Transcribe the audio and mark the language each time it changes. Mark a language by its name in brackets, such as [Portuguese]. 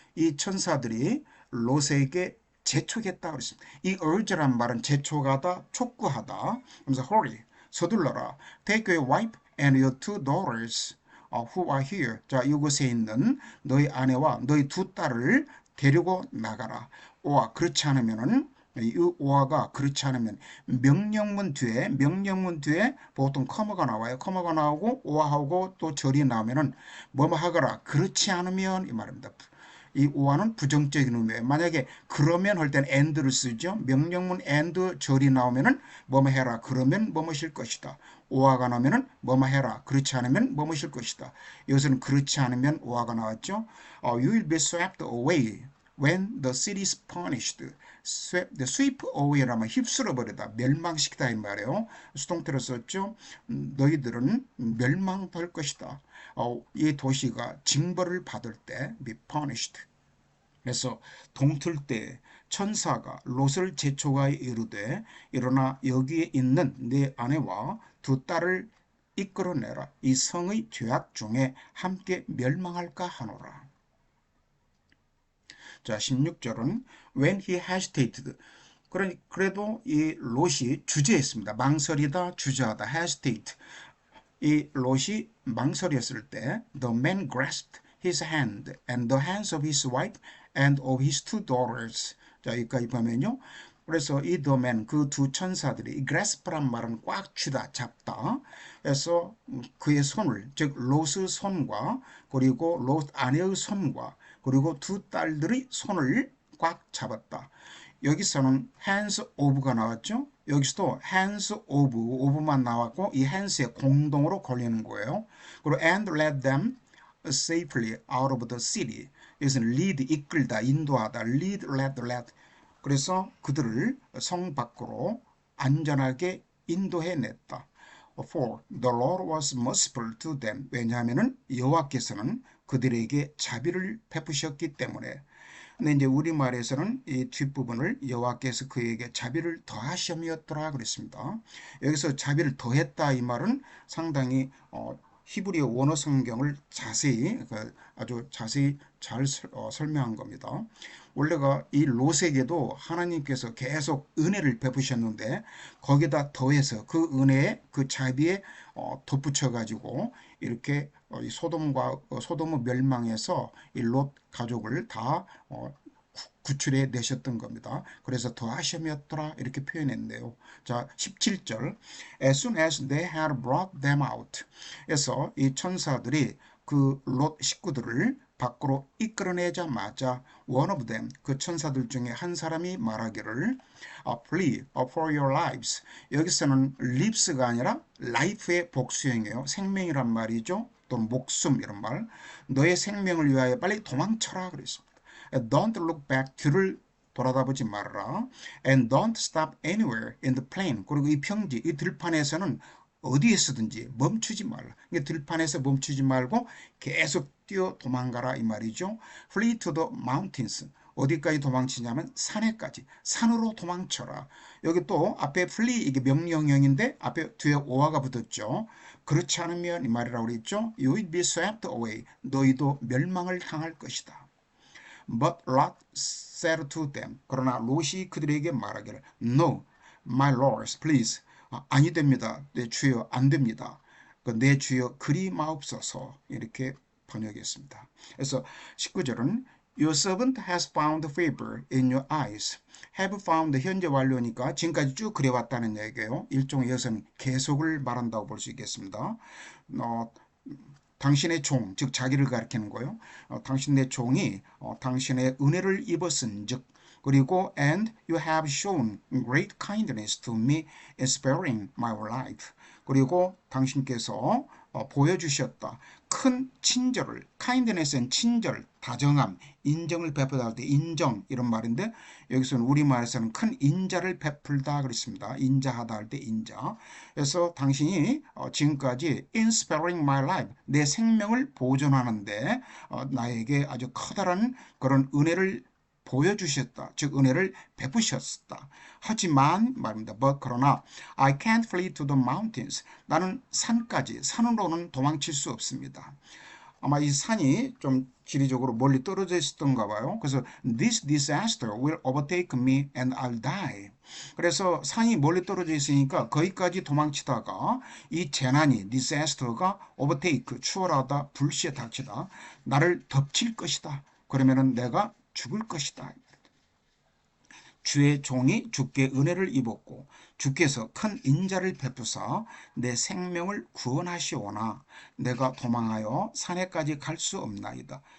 [Korean] 이 천사들이 롯에게 재촉했다 그랬습니다. 이 urge란 말은 재촉하다, 촉구하다. 그래서 [English] hurry, [Korean] 서둘러라. [English] Take your wife and your two daughters who are here. [Korean] 자, 이곳에 있는 너희 아내와 너희 두 딸을 데리고 나가라. 오와 그렇지 않으면은 이 오화가 그렇지 않으면 명령문 뒤에 보통 커머가 나와요. 커머가 나오고 오화하고 또 절이 나오면은 뭐뭐 하거라. 그렇지 않으면 이 말입니다. 이 오화는 부정적인 의미예요. 만약에 그러면 할 때는 and를 쓰죠. 명령문 and 절이 나오면은 뭐뭐 해라. 그러면 뭐뭐실 것이다. 오화가 나오면은 뭐뭐 해라. 그렇지 않으면 뭐뭐실 것이다. 여기서는 그렇지 않으면 오화가 나왔죠. [English] You will be swept away when the city is punished. [Korean] sweep away라면 휩쓸어 버리다, 멸망시키다 이 말이에요. 수동태로 썼죠. 너희들은 멸망될 것이다. 이 도시가 징벌을 받을 때 [English] be punished. [Korean] 그래서 동틀 때 천사가 롯을 재촉하여 이르되 일어나 여기에 있는 네 아내와 두 딸을 이끌어내라. 이 성의 죄악 중에 함께 멸망할까 하노라. 자, 16절은 [English] when he hesitated. [Korean] 그래도 이 롯이 주저했습니다. 망설이다, 주저하다, hesitate. 이 롯이 망설였을 때 [English] the man grasped his hand and the hands of his wife and of his two daughters. [Korean] 자, 여기까지 보면요. 그래서 이 [English] the man, [Korean] 그 두 천사들이 이 grasp란 말은 꽉 쥐다, 잡다. 그래서 그의 손을, 즉 롯의 손과 그리고 롯 아내의 손과 그리고 두 딸들의 손을 꽉 잡았다. 여기서는 hands of가 나왔죠. 여기서도 hands of만 나왔고 이 hands에 공동으로 걸리는 거예요. 그리고 [English] and led them safely out of the city. [Korean] 여기서는 lead, 이끌다, 인도하다, lead, led. 그래서 그들을 성 밖으로 안전하게 인도해냈다. [English] For the Lord was merciful to them. [Korean] 왜냐하면 여호와께서는 그들에게 자비를 베푸셨기 때문에. 근데 이제 우리말에서는 이 뒷부분을 여호와께서 그에게 자비를 더하심이었더라 그랬습니다. 여기서 자비를 더했다 이 말은 상당히 히브리어 원어 성경을 자세히 아주 자세히 잘 설명한 겁니다. 원래가 이 롯에게도 하나님께서 계속 은혜를 베푸셨는데 거기다 더해서 그 은혜에 그 자비에 덧붙여 가지고 이렇게 이 소돔의 멸망에서 이 롯 가족을 다 구출해 내셨던 겁니다. 그래서 더하심이었더라 이렇게 표현했네요. 자, 17절 [English] As soon as they had brought them out. [Korean] 그래서 이 천사들이 그 롯 식구들을 밖으로 이끌어내자마자 [English] one of them, [Korean] 그 천사들 중에 한 사람이 말하기를 [English] Flee for your lives. [Korean] 여기서는 lives가 아니라 life의 복수형이에요. 생명이란 말이죠. 또 목숨 이런 말. 너의 생명을 위하여 빨리 도망쳐라 그랬습니다. [English] Don't look back. [Korean] 뒤를 돌아다보지 말아라. [English] And don't stop anywhere in the plain. [Korean] 그리고 이 평지, 이 들판에서는 어디에서든지 멈추지 말라. 들판에서 멈추지 말고 계속 뛰어 도망가라 이 말이죠. [English] Flee to the mountains. [Korean] 어디까지 도망치냐면 산에까지. 산으로 도망쳐라. 여기 또 앞에 flee 이게 명령형인데 앞에 뒤에 오화가 붙었죠. 그렇지 않으면 이 말이라고 그랬죠. [English] You will be swept away. [Korean] 너희도 멸망을 당할 것이다. [English] But Lot said to them. [Korean] 그러나 롯이 그들에게 말하기를 [English] No, my lords, please. [Korean] 아니 됩니다. 내 주여 안 됩니다. 내 주여 그리 마옵소서 이렇게 번역했습니다. 그래서 19절은 [English] Your servant has found favor in your eyes. [Korean] Have found 현재 완료니까 지금까지 쭉 그래왔다는 얘기예요. 일종의 여기서는 계속을 말한다고 볼 수 있겠습니다. 당신의 종, 즉 자기를 가리키는 거예요. 당신의 종이 당신의 은혜를 입었은즉 그리고 [English] and you have shown great kindness to me in sparing my life. [Korean] 그리고 당신께서 보여주셨다. 큰 친절을, kindness는 친절, 다정함, 인정을 베풀다 할 때 인정 이런 말인데 여기서는 우리말에서는 큰 인자를 베풀다 그랬습니다. 인자하다 할 때 인자. 그래서 당신이 지금까지 [English] in sparing my life, [Korean] 내 생명을 보존하는데 나에게 아주 커다란 그런 은혜를 보여주셨다. 즉 은혜를 베푸셨다. 하지만 말입니다. 그러나 [English] I can't flee to the mountains. [Korean] 나는 산으로는 도망칠 수 없습니다. 아마 이 산이 좀 지리적으로 멀리 떨어져 있었던가 봐요. 그래서 [English] this disaster will overtake me and I'll die. [Korean] 그래서 산이 멀리 떨어져 있으니까 거기까지 도망치다가 이 재난이 disaster가 overtake, 추월하다, 불시에 닥치다 나를 덮칠 것이다. 그러면은 내가 죽을 것이다. 주의 종이 주께 은혜를 입었고 주께서 큰 인자를 베푸사 내 생명을 구원하시오나 내가 도망하여 산에까지 갈 수 없나이다.